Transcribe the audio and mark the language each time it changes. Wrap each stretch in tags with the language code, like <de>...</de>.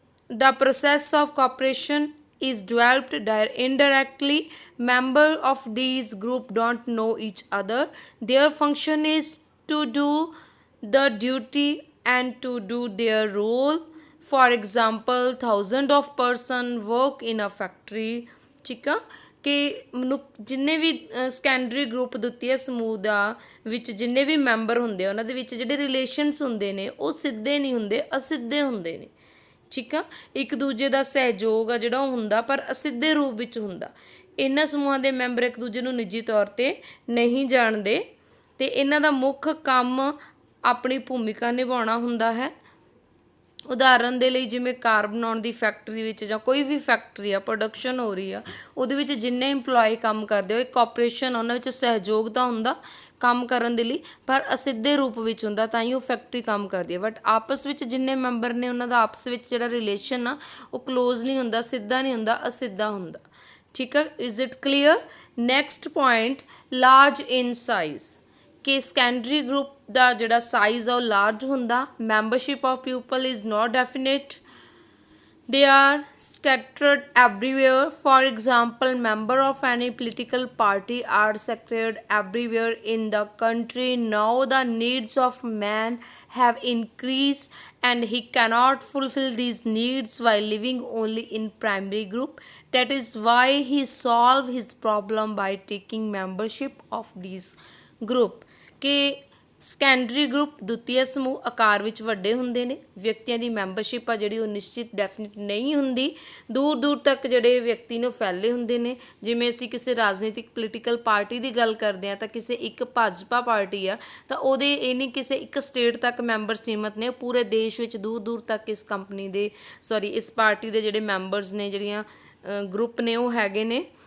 <en>The process of cooperation is developed indirectly. Member of these group don't know each other. Their function is to do the duty and to do their role. For example, thousands of person work in a factory.</en> <pa>ਠੀਕ ਆ, ਕਿ ਜਿੰਨੇ ਵੀ secondary group ਦੁਤੀਆ ਸਮੂਹ ਦਾ ਵਿੱਚ ਜਿੰਨੇ ਵੀ member ਹੁੰਦੇ ਆ ਉਹਨਾਂ ਦੇ ਵਿੱਚ ਜਿਹੜੇ ਰਿਲੇਸ਼ਨਸ ਹੁੰਦੇ ਨੇ ਉਹ ਸਿੱਧੇ ਨਹੀਂ ਹੁੰਦੇ, ਅਸਿੱਧੇ ਹੁੰਦੇ ਨੇ। ਠੀਕ ਆ, ਇੱਕ ਦੂਜੇ ਦਾ ਸਹਿਯੋਗ ਆ ਜਿਹੜਾ ਉਹ ਹੁੰਦਾ, ਪਰ ਅਸਿੱਧੇ ਰੂਪ ਵਿੱਚ ਹੁੰਦਾ। ਇਹਨਾਂ ਸਮੂਹਾਂ ਦੇ ਮੈਂਬਰ ਇੱਕ ਦੂਜੇ ਨੂੰ ਨਿੱਜੀ ਤੌਰ 'ਤੇ ਨਹੀਂ ਜਾਣਦੇ ਅਤੇ ਇਹਨਾਂ ਦਾ ਮੁੱਖ ਕੰਮ ਆਪਣੀ ਭੂਮਿਕਾ ਨਿਭਾਉਣਾ ਹੁੰਦਾ ਹੈ। ਉਦਾਹਰਨ ਦੇ ਲਈ ਜਿਵੇਂ ਕਾਰ ਬਣਾਉਣ ਦੀ ਫੈਕਟਰੀ ਵਿੱਚ ਜਾਂ ਕੋਈ ਵੀ ਫੈਕਟਰੀ ਆ, ਪ੍ਰੋਡਕਸ਼ਨ ਹੋ ਰਹੀ ਆ, ਉਹਦੇ ਵਿੱਚ ਜਿੰਨੇ ਇੰਪਲੋਏ ਕੰਮ ਕਰਦੇ ਹੋ, ਇੱਕ ਕੋਆਪਰੇਸ਼ਨ, ਉਹਨਾਂ ਵਿੱਚ ਸਹਿਯੋਗ ਤਾਂ ਹੁੰਦਾ ਕੰਮ ਕਰਨ ਦੇ ਲਈ, ਪਰ ਅਸਿੱਧੇ ਰੂਪ ਵਿੱਚ ਹੁੰਦਾ, ਤਾਂ ਹੀ ਉਹ ਫੈਕਟਰੀ ਕੰਮ ਕਰਦੀ ਹੈ। ਬਟ ਆਪਸ ਵਿੱਚ ਜਿੰਨੇ ਮੈਂਬਰ ਨੇ ਉਹਨਾਂ ਦਾ ਆਪਸ ਵਿੱਚ ਜਿਹੜਾ ਰਿਲੇਸ਼ਨ ਆ ਉਹ ਕਲੋਜ਼ ਨਹੀਂ ਹੁੰਦਾ, ਸਿੱਧਾ ਨਹੀਂ ਹੁੰਦਾ, ਅਸਿੱਧਾ ਹੁੰਦਾ। ਠੀਕ ਆ,</pa> <en>Is it clear? Next point, large in size,</en> <pa>ਕਿ ਸੈਕੰਡਰੀ ਗਰੁੱਪ ਦਾ ਜਿਹੜਾ ਸਾਈਜ਼ ਆ ਉਹ ਲਾਰਜ ਹੁੰਦਾ।</pa> <en>Membership of people is not definite, they are scattered everywhere. For example, members of any political party are scattered everywhere in the country. Now the needs of man have increased and he cannot fulfill these needs while living only in primary group. That is why he solve his problem by taking membership of these group.</en> <pa>ਕਿ secondary group ਦੁਤੀਆ ਸਮੂਹ ਆਕਾਰ ਵਿੱਚ ਵੱਡੇ ਹੁੰਦੇ ਨੇ, ਵਿਅਕਤੀਆਂ ਦੀ membership ਆ ਜਿਹੜੀ ਉਹ ਨਿਸ਼ਚਿਤ ਡੈਫੀਨਿਟ ਨਹੀਂ ਹੁੰਦੀ, ਦੂਰ ਦੂਰ ਤੱਕ ਜਿਹੜੇ ਵਿਅਕਤੀ ਨੇ ਉਹ ਫੈਲੇ ਹੁੰਦੇ ਨੇ। ਜਿਵੇਂ ਅਸੀਂ ਕਿਸੇ ਰਾਜਨੀਤਿਕ ਪੋਲੀਟੀਕਲ ਪਾਰਟੀ ਦੀ ਗੱਲ ਕਰਦੇ ਹਾਂ ਤਾਂ ਕਿਸੇ ਇੱਕ ਭਾਜਪਾ ਪਾਰਟੀ ਆ ਤਾਂ ਉਹਦੇ ਇਹ ਨਹੀਂ ਕਿਸੇ ਇੱਕ ਸਟੇਟ ਤੱਕ ਮੈਂਬਰ ਸੀਮਤ ਨੇ, ਪੂਰੇ ਦੇਸ਼ ਵਿੱਚ ਦੂਰ ਦੂਰ ਤੱਕ ਇਸ ਕੰਪਨੀ ਦੇ ਇਸ ਪਾਰਟੀ ਦੇ ਜਿਹੜੇ ਮੈਂਬਰਸ ਨੇ, ਜਿਹੜੀਆਂ ਗਰੁੱਪ ਨੇ ਉਹ ਹੈਗੇ ਨੇ।</pa>